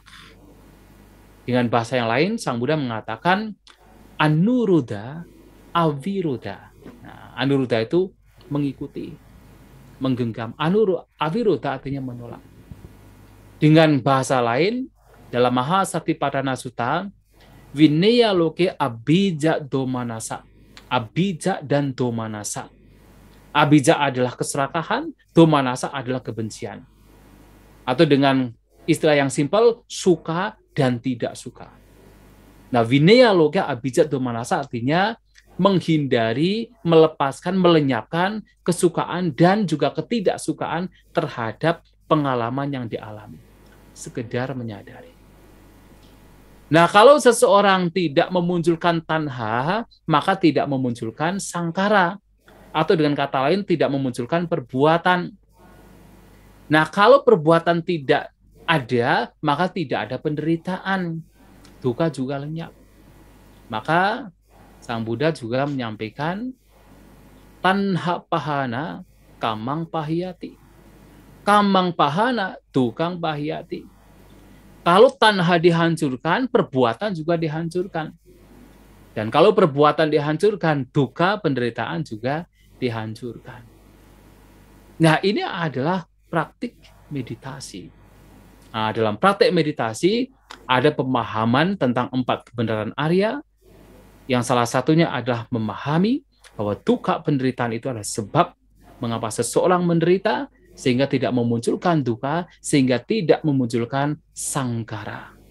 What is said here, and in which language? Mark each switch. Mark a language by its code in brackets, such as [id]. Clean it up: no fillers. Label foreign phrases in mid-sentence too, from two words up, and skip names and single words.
[id] Dengan bahasa yang lain, Sang Buddha mengatakan [pi] anuruddha, aviruddha. [id] Nah, anuruddha itu mengikuti, menggenggam. Aviruddha artinya menolak. Dengan bahasa lain, dalam Mahasatipatthana Sutta, [pi] Vinaya loke abija domanasa. [id] Abija dan domanasa. Abija adalah keserakahan, domanasa adalah kebencian. Atau dengan istilah yang simpel, suka dan tidak suka. Nah, [pi] Vinaya loke abija domanasa [id] artinya menghindari, melepaskan, melenyapkan kesukaan dan juga ketidaksukaan terhadap pengalaman yang dialami. Sekedar menyadari. Nah, kalau seseorang tidak memunculkan tanha, maka tidak memunculkan sangkara. Atau dengan kata lain, tidak memunculkan perbuatan. Nah, kalau perbuatan tidak ada, maka tidak ada penderitaan. Duka juga lenyap. Maka, Sang Buddha juga menyampaikan, [pi] tanha pahana kamang pahiyati. Kamang pahana dukang pahiyati. [id] Kalau tanha dihancurkan, perbuatan juga dihancurkan. Dan kalau perbuatan dihancurkan, duka, penderitaan juga dihancurkan. Nah, ini adalah praktik meditasi. Nah, dalam praktik meditasi, ada pemahaman tentang 4 kebenaran Arya, yang salah satunya adalah memahami bahwa duka penderitaan itu adalah sebab mengapa seseorang menderita, sehingga tidak memunculkan duka, sehingga tidak memunculkan sangkara.